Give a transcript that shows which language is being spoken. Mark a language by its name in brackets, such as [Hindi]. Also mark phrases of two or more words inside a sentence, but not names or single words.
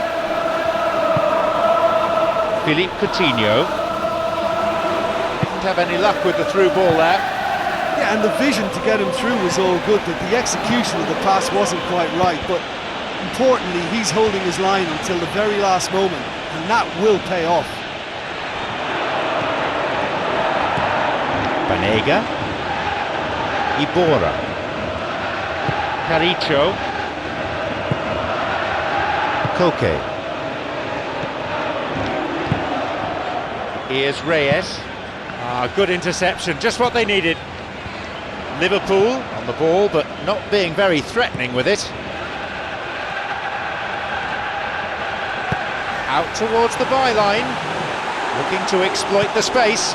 [English] Philippe Coutinho. Didn't have any luck with the through ball there. Yeah, and the vision to get him through was all good, but the execution of the pass wasn't quite right. But importantly, he's holding his line until the very last moment, and that will pay off. Banega. Iborra. Caricho. Koke. Here's Reyes. Good interception, just what they needed. Liverpool on the ball, but not being very threatening with it. Out towards the byline, looking to exploit the space.